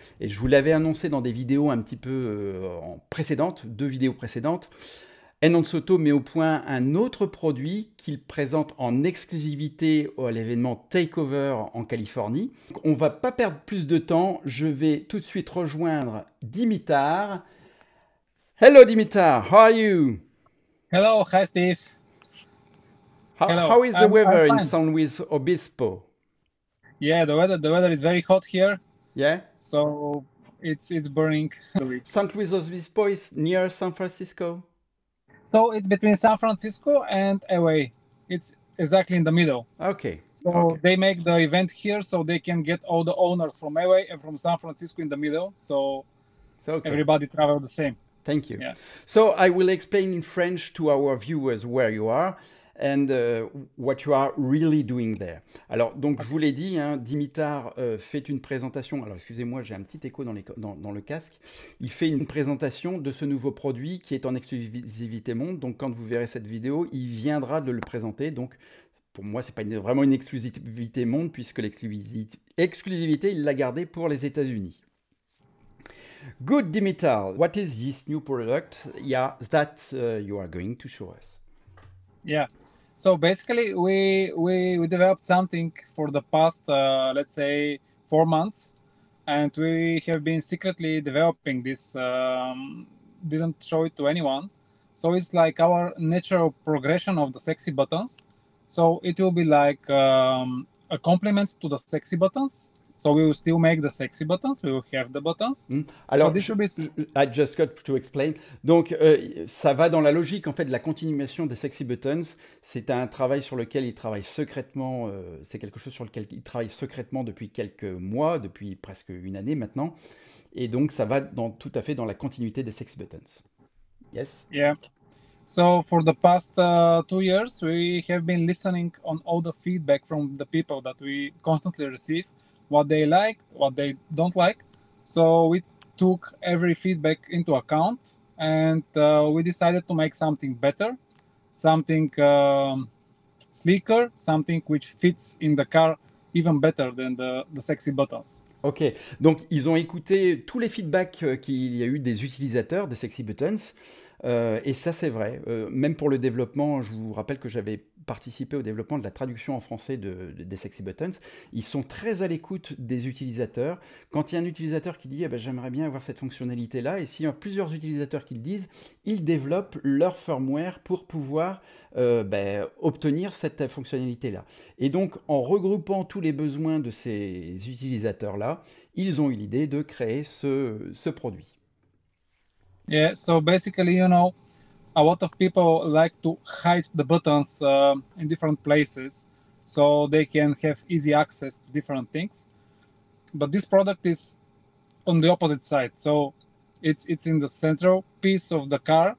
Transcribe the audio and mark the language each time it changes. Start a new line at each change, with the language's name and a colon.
French: Et je vous l'avais annoncé dans des vidéos un petit peu précédentes, 2 vidéos précédentes. ENHAUTO met au point un autre produit qu'il présente en exclusivité à l'événement Takeover en Californie. On ne va pas perdre plus de temps, je vais tout de suite rejoindre Dimitar.
English: Hello Dimitar, how are you? Hello, hi Steve. Hello. How is the weather in fine. San Luis Obispo? Yeah, the weather is very hot here. Yeah? So it's burning. San Luis Obispo is near San Francisco? So it's between San Francisco and LA. It's exactly in the middle. Okay. So okay. they make the event here so they can get all the owners from LA and from San Francisco in the middle. So okay. Everybody travel the same. Thank you. Yeah. So I will explain in French to our viewers where you are and what you are really doing there. Alors, donc, je vous l'ai dit, hein, Dimitar fait une présentation. Alors, excusez-moi, j'ai un petit écho dans le casque. Il fait une présentation de ce nouveau produit qui est en exclusivité monde. Donc, quand vous verrez cette vidéo, il viendra de le présenter. Donc, pour moi, c'est pas vraiment une exclusivité monde puisque l'exclusivité, il l'a gardée pour les États-Unis. Good, Dimitar. What is this new product that you are going to show us? Yeah. So basically, we developed something for the past, let's say, 4 months, and we have been secretly developing this. Didn't show it to anyone. So it's like our natural progression of the sexy buttons. So it will be like a complement to the sexy buttons. So we will still make the sexy buttons, we will have the buttons. Alors, I just got to explain.
French: Donc, ça va dans la logique, en fait, de la continuation des sexy buttons. C'est un travail sur lequel il travaille secrètement. C'est quelque chose sur lequel il travaille secrètement depuis quelques mois, depuis presque une année maintenant. Et donc, ça va tout à fait dans la continuité des sexy buttons.
English: Yes? Yeah. So for the past 2 years, we have been listening on all the feedback from the people that we constantly receive. What they like, what they don't like. So we took every feedback into account and we decided to make something better, something sleeker, something which fits in the car even better than the sexy buttons.
French: Ok, donc ils ont écouté tous les feedbacks qu'il y a eu des utilisateurs des sexy buttons. Et ça, c'est vrai. Même pour le développement, je vous rappelle que j'avais participé au développement de la traduction en français des sexy buttons. Ils sont très à l'écoute des utilisateurs. Quand il y a un utilisateur qui dit j'aimerais bien avoir cette fonctionnalité-là, et s'il y a plusieurs utilisateurs qui le disent, ils développent leur firmware pour pouvoir obtenir cette fonctionnalité-là. Et donc, en regroupant tous les besoins de ces utilisateurs-là, ils ont eu l'idée de créer ce produit.
English: Yeah, so basically, you know, a lot of people like to hide the buttons in different places so they can have easy access to different things. But this product is on the opposite side. So it's in the central piece of the car.